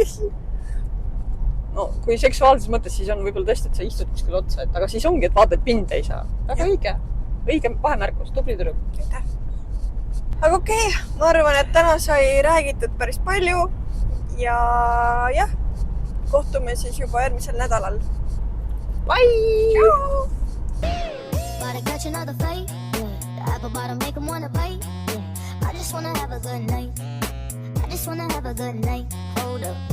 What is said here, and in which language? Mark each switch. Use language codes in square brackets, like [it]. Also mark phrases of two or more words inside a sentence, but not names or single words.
[et] No, kui seksuaalses mõttes, siis on võib-olla tõesti, et sa istud kuskil otsa, aga siis ongi, et vaatad pinde ei saa. Väga õige. Õige vahemärkus, tubli tüdruk. Aitäh. Aga okei, ma arvan, et täna sai räägitud päris palju ja jah, kohtume siis juba järgmisel nädalal. Bye! Ciao! [en] Gotta catch another fight, yeah. The apple bottom make 'em wanna bite, yeah. I just wanna have a good night. I just wanna have a good night. Hold up.